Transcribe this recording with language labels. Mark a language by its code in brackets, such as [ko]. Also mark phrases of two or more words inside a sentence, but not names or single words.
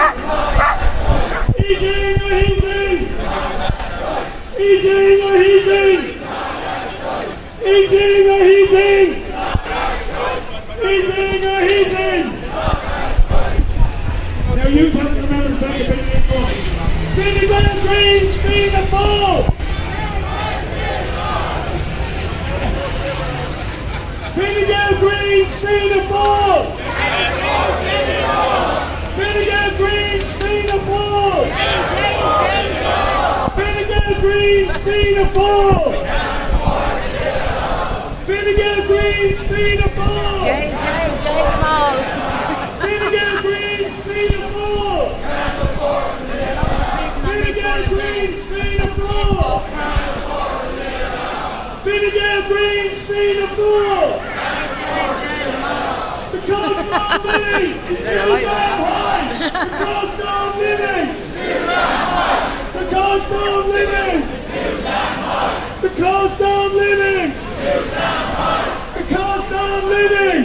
[en] Eating or heating. Eating or heating. Eating or heating. Eating or heating. Now you tell the members to take a bit of this one. Fine Gael Greens Fianna Fáil. Fine Gael Greens Fianna Fáil. Fine Gael Greens Fianna Fáil. Fine Gael Greens Fianna Fáil. Fine Gael Greens Fianna Fáil. Jane them all. Fine Gael Greens Fianna Fáil. Fine Gael Greens Fianna Fáil. Fine Gael Greens Fianna Fáil. The cost of living is too damn high. The cost of living. The cost of living. The cost of living. The cost of living.